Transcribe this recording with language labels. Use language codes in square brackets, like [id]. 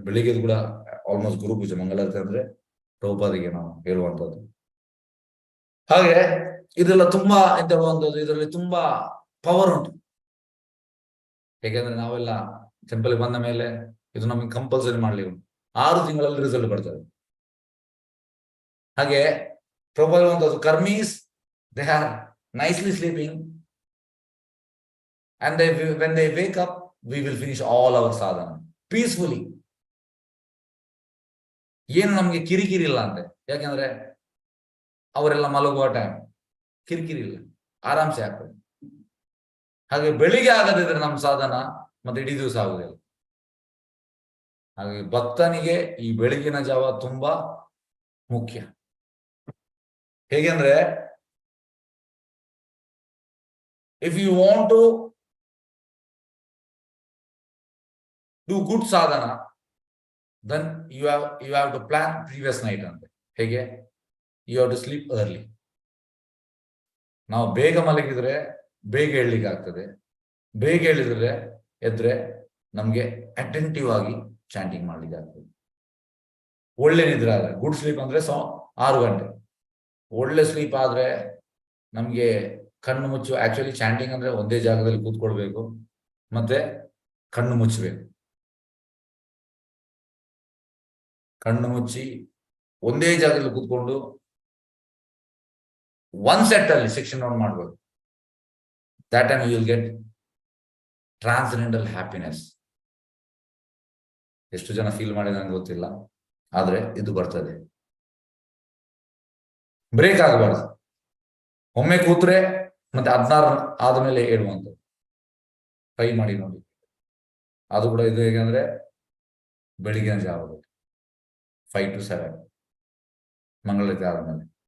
[kn] ಬೆಳಿಗ್ಗೆ ಕೂಡ ಆಲ್ಮೋಸ್ಟ್ ಗುರು ಪೂಜೆ, ಮಂಗಳಾರತಿ ಅಂದ್ರೆ ಪ್ರಭುಪಾದಿಗೆ ನಾವು ಹೇಳುವಂಥದ್ದು. ಹಾಗೆ ಇದೆಲ್ಲ ತುಂಬಾ ಎಂತ ಹೇಳುವಂಥದ್ದು, ಇದರಲ್ಲಿ ತುಂಬಾ ಪವರ್ ಉಂಟು. ಹೇಗೆಂದ್ರೆ ನಾವೆಲ್ಲ ಟೆಂಪಲ್ಗೆ ಬಂದ ಮೇಲೆ ಇದು ನಮಗೆ ಕಂಪಲ್ಸರಿ ಮಾಡ್ಲಿ ಉಂಟು. 6 ತಿಂಗಳಲ್ಲಿ ರಿಸಲ್ಟ್ ಬರ್ತದೆ. ಹಾಗೆ ಪ್ರಭುಪಾದ ಹೇಳುವಂಥದ್ದು [en] ಕರ್ಮೀಸ್ they are nicely sleeping and when they wake up we will finish all our sadhana peacefully. [kn] ಏನು ನಮ್ಗೆ ಕಿರಿಕಿರಿ ಇಲ್ಲ ಅಂತೆ. ಯಾಕೆಂದ್ರೆ ಅವರೆಲ್ಲ ಮಲಗುವ ಟೈಮ್, ಕಿರಿಕಿರಿ ಇಲ್ಲ, ಆರಾಮ್ಸೆ ಆಗ್ತದೆ. ಹಾಗೆ ಬೆಳಿಗ್ಗೆ ಆಗದಿದ್ರೆ ನಮ್ಮ ಸಾಧನ ಮತ್ತೆ ಇಡೀ ದಿವಸ ಆಗುದಿಲ್ಲ. ಹಾಗೆ ಭಕ್ತನಿಗೆ ಈ ಬೆಳಗಿನ ಜಾವ ತುಂಬಾ ಮುಖ್ಯ. ಹೇಗೆಂದ್ರೆ [en] if you want to do good sadhana then you have to plan previous night [kn] ante. ಹೇಗೆ [en] you have to sleep early. [kn] ನಾವು ಬೇಗ ಮಲಗಿದ್ರೆ ಬೇಗ ಹೇಳಲಿಕ್ಕೆ ಆಗ್ತದೆ. ಬೇಗ ಹೇಳಿದ್ರೆ ಎದ್ರೆ ನಮ್ಗೆ ಅಟೆಂಟಿವ್ ಆಗಿ ಚಾಂಟಿಂಗ್ ಮಾಡ್ಲಿಕ್ಕೆ ಆಗ್ತದೆ. ಒಳ್ಳೆ ನಿದ್ರೆ ಆದ್ರೆ, ಗುಡ್ ಸ್ಲೀಪ್ ಅಂದ್ರೆ 6 ಗಂಟೆ. ಒಳ್ಳೆ ಸ್ಲೀಪ್ ಆದ್ರೆ ನಮ್ಗೆ ಕಣ್ಣು ಮುಚ್ಚು, ಆಕ್ಚುಲಿ ಚಾಂಟಿಂಗ್ ಅಂದ್ರೆ ಒಂದೇ ಜಾಗದಲ್ಲಿ ಕೂತ್ಕೊಳ್ಬೇಕು ಮತ್ತೆ ಕಣ್ಣು ಮುಚ್ಚಬೇಕು. ಕಣ್ಣು ಮುಚ್ಚಿ ಒಂದೇ ಜಾಗದಲ್ಲಿ ಕೂತ್ಕೊಂಡು ಒನ್ ಸೆಟ್ ಅಲ್ಲಿ ಸೆಕ್ಷನ್ ಆನ್ ಮಾಡ್ಬೇಕು. [en] that time you will get transcendental happiness. [kn] ಎಷ್ಟು ಜನ ಫೀಲ್ ಮಾಡಿದ ನಂಗೆ ಗೊತ್ತಿಲ್ಲ, ಆದ್ರೆ ಇದು ಬರ್ತದೆ. ಬ್ರೇಕ್ ಆಗಬಾರ್ದು. ಒಮ್ಮೆ ಕೂತ್ರೆ ಮತ್ತೆ 16 ಆದ್ಮೇಲೆ ಹೇಳುವಂಥದ್ದು. ಟ್ರೈ ಮಾಡಿ ನೋಡಿ. ಅದು ಕೂಡ ಇದು ಹೇಗಂದ್ರೆ ಬೆಳಿಗ್ಗೆ ಜಾವ 5 to 7 ಮಂಗಳಾರತಿ ಆದ್ಮೇಲೆ.